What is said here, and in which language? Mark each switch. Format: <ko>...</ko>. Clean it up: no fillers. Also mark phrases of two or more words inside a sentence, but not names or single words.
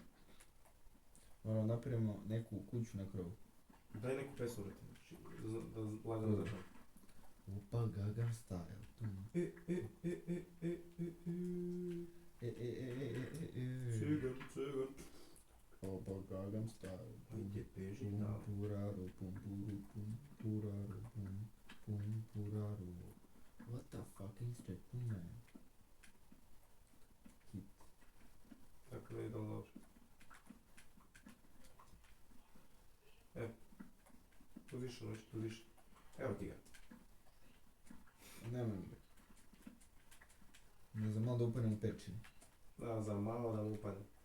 <sr>Moramo napravimo neku kuću na krovu. Daj neku pesmu, brate. Da lagano zapravo. Opa, Gangnam Style. Cigan, cigan. Opa, Gangnam Style. Ajde, beži Pum tamo. puraru, pum puru, pum puraru, pum puraru.</sr> <en>What the fucking straight pum man?</en> <sr>Hit. Tako ne ide dobro. Tu više noći, tu više. Evo ti ga. Nemoj mi ga. Ne znam, malo da upanem u pečinu. Da, za malo da mu upadne.</sr>